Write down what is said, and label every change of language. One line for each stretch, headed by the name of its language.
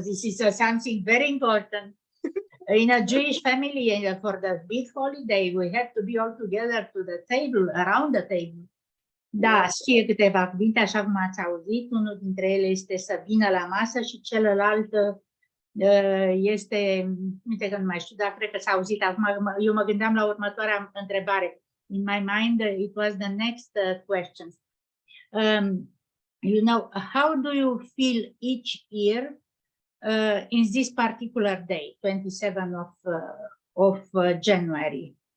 English: This is something very important. In a Jewish family, for the big holiday, we have to be all together to the table, around the table.
Romanian: Da, știe câteva cuvinte, așa cum ați auzit. Unul dintre ele este să vină la masă și celălalt Este, uite că nu mai știu, dar cred că s-a auzit acum, eu mă gândeam la următoarea întrebare.
English: In my mind, it was the next question. You know, how do you feel each year in this particular day, 27th of January?